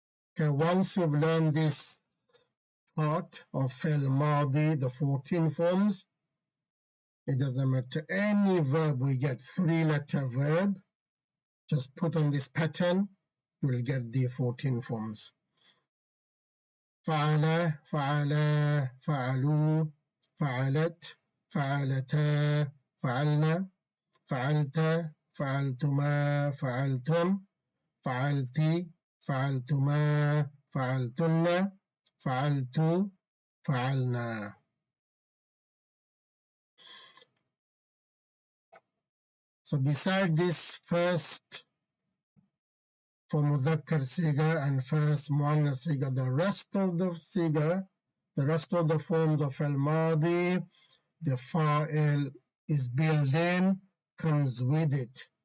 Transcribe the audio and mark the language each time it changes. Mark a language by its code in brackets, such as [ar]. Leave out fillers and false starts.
[en] Okay, once you've learned this part of fi'l madi, the 14 forms, it doesn't matter any verb we get, 3-letter verb, just put on this pattern, you'll get the 14 forms. [ar] فعل, فعلا, فعلوا, فعلت, فعلتا, فعلنا, فعلت, فعلتما, فعلتم, فعلتي, فعلتما, فعلتن, فعلت, فعلنا. [en] So beside this first for Mudhakkar Siga and first Muannas Siga, the rest of the Siga, the rest of the forms of Al-Madi, the Fa'il is built in, comes with it.